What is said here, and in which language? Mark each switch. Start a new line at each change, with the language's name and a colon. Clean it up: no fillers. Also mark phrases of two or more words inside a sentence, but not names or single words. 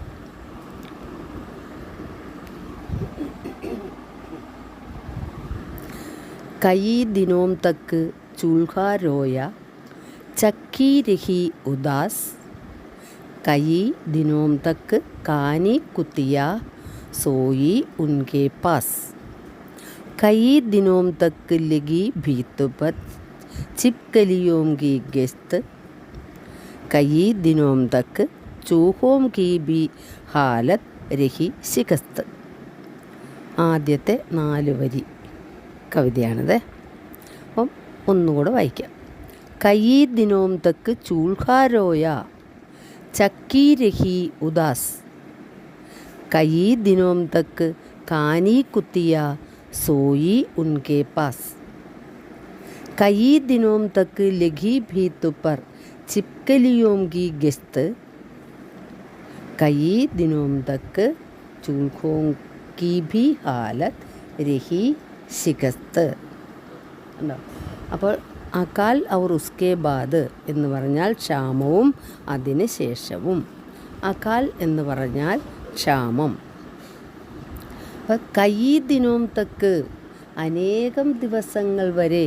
Hindi: कई दिनों तक चूल्हा रोया चक्की रही उदास. कई दिनों तक कानी कुतिया सोई उनके पास. कई दिनों तक लगी भीत पर छिपकलियों की गश्त. कई दिनों तक चूहों की भी हालत रही शिकस्त.
Malayalam: ആദ്യത്തെ 4 വരി കവിതയാണിത്. അപ്പം ഒന്നുകൂടെ വായിക്കാം.
Hindi: कई दिनों तक चूल्हा रोया चक्की रही उदास. कई दिनों तक कानी कुतिया सोई उनके पास. कई दिनों तक लगी भीत पर छिपकलियों की गश्त. कई दिनों तक चूहों की भी हालत रही शिकस्त.
Malayalam: അപ്പോൾ
Hindi: अकाल और उसके बाद
Malayalam: എന്ന് പറഞ്ഞാൽ ക്ഷാമവും അതിന് ശേഷവും. അകാൽ എന്ന് പറഞ്ഞാൽ ക്ഷാമം.
Hindi: कई दिनों तक
Malayalam: അനേകം ദിവസങ്ങൾ വരെ.